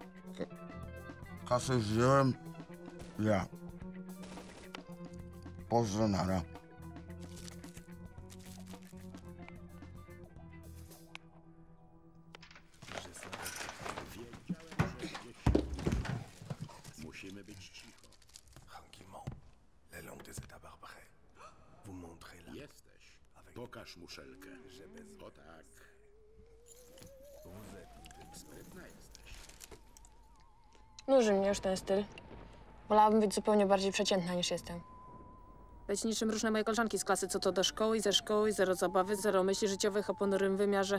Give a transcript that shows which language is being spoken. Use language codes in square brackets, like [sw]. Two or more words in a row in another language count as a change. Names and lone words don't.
[pl] Kasę wziąłem ja. Pozdro, nara. Musimy być cicho. [fr] La langue des états barbares. Vous montrez la... [pl] Jesteś. Pokaż muszelkę. O tak. Sprytna jesteś. Nuży mnie już ten styl. Wolałabym być zupełnie bardziej przeciętna niż jestem. Być niczym różne moje koleżanki z klasy, co to do szkoły i ze szkoły, zero zabawy, zero myśli życiowych o ponurym wymiarze.